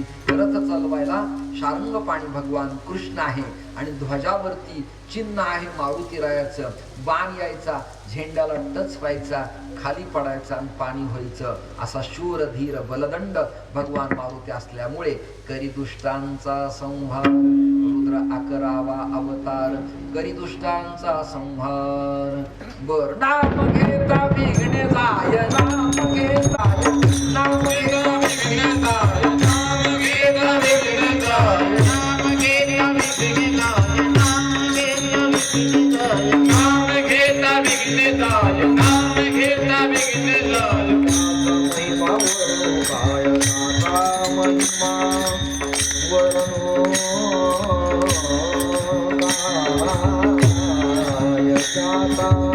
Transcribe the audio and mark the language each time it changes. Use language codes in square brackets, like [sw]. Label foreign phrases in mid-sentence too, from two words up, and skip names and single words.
[mr] रथ चालवायला शार्ंग पाणी भगवान कृष्ण आहे आणि ध्वजावरती चिन्ह आहे मारुतीरायाचं. बाण यायचा, झेंड्याला टच व्हायचा, खाली पडायचा आणि पाणी व्हायचं. असा शूर धीर बलदंड भगवान मारुती असल्यामुळे करी दुष्टांचा संहार. रुद्र 11वा अवतार, करी दुष्टांचा संहार. बर, नाम घेता विघ्ने जाय, नाम घेता, नाम घेता विघ्ने जाय, नाम घेता विघ्ने जाय, नाम घेता विघ्ने जाय, नाम घेता विघ्ने जाय, नाम घेता विघ्ने जाय. महिमा वरो काय, नाथा महिमा वरो काय, जाता